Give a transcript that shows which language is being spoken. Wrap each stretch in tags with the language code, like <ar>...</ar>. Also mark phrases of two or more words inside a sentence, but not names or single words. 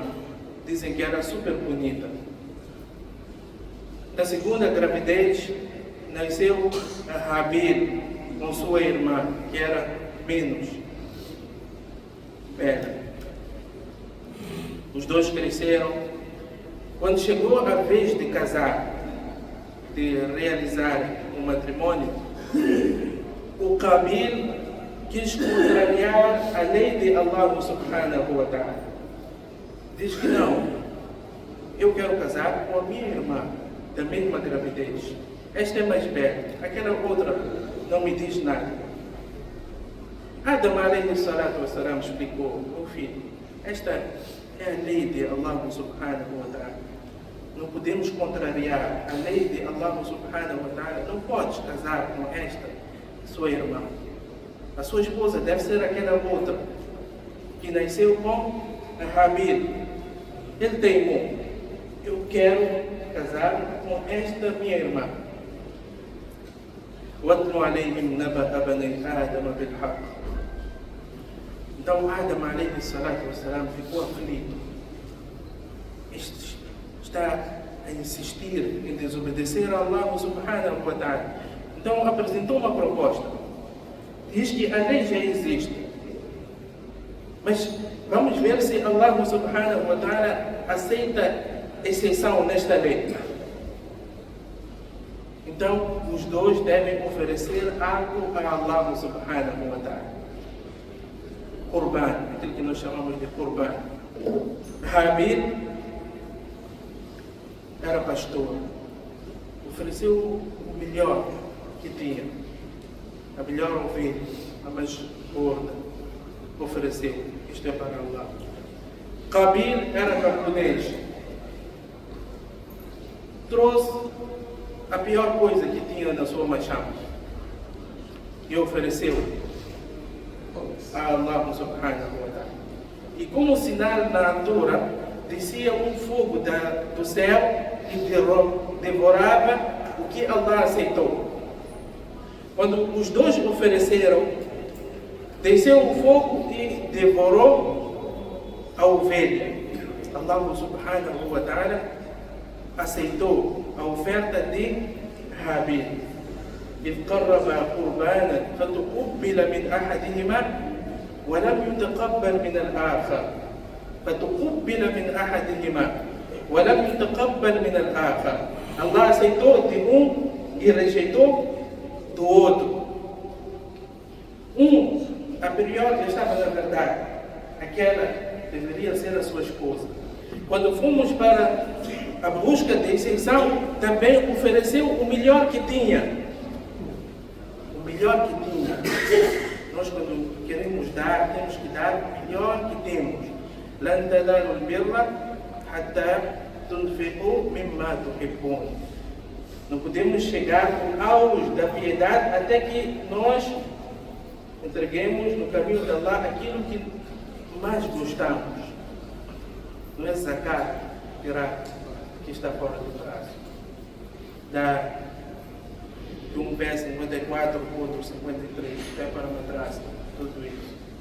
<pt>Dizem que era super bonita. Na segunda gravidez nasceu Habil com sua irmã, que era menos bela. Os dois cresceram. Quando chegou a vez de casar, de realizar um matrimônio, o Qabil quis contrariar a lei de Allah</pt> <ar>سبحانه وتعالى.</ar> <pt>Diz que não, eu quero casar com a minha irmã da mesma gravidez. Esta é mais bela, aquela outra não me diz nada. Adam</pt> <ar>عليه الصلاة والسلام</ar> <pt>explicou: meu filho, esta é a lei de Allah</pt> <ar>سبحانه وتعالى.</ar> <pt>Não podemos contrariar a lei de Allah</pt> <ar>سبحانه وتعالى.</ar> <pt>Não podes casar com esta sua irmã. A sua esposa deve ser aquela outra que nasceu com Habil. Ele teimou: eu quero casar com esta minha irmã.</pt> <ar>وَاتْلُ عَلَيْهِمْ نَبَأَ بَنِي آدَمَ بِالْحَقِّ.</ar> <pt>Então Adam</pt> <ar>عليه الصلاة والسلام</ar> <pt>ficou aflito. Este está a insistir em desobedecer a Allah</pt> <ar>سبحانه وتعالى.</ar> <pt>Então apresentou uma proposta. Diz que a lei já existe, mas vamos ver se Allah</pt> <ar>سبحانه وتعالى</ar> <pt>aceita exceção nesta lei. Então os dois devem oferecer algo a Allah</pt> <ar>سبحانه وتعالى.</ar> <pt>Qurban, aquilo que nós chamamos de Qurban. Habil era pastor, ofereceu o melhor que tinha, a melhor ovelha, a mais gorda, ofereceu. Isto é para Allah. Qabil era camponês. Trouxe a pior coisa que tinha na sua machamba e ofereceu a Allah</pt> <ar>سبحانه وتعالى.</ar> <pt>E como sinal na altura, descia um fogo do céu e devorava o que Allah aceitou. Quando os dois ofereceram, desceu o fogo e devorou a ovelha. Allah</pt> <ar>سبحانه وتعالى</ar> <pt>aceitou a oferta de Habil.</pt> <ar>إذ قربا قربانا فتقبل من أحدهما ولم يتقبل من الآخر فتقبل من أحدهما ولم يتقبل من الآخر.</ar> <pt>Allah aceitou de um e rejeitou do outro. A priori estava na verdade, aquela deveria ser a sua esposa. Quando fomos para a busca de exceção, também ofereceu o melhor que tinha. O melhor que tinha. Nós, quando queremos dar, temos que dar o melhor que temos.</pt> <ar>لن تنالوا البر حتى تنفقوا مما تحبون.</ar> <pt>Não podemos chegar ao auge da piedade até que nós entreguemos no caminho de Allah aquilo que mais gostamos. Não é zakat, que está fora do prazo. Dá de um pé 54, outro 53, pé para madraça, tudo isso.</pt>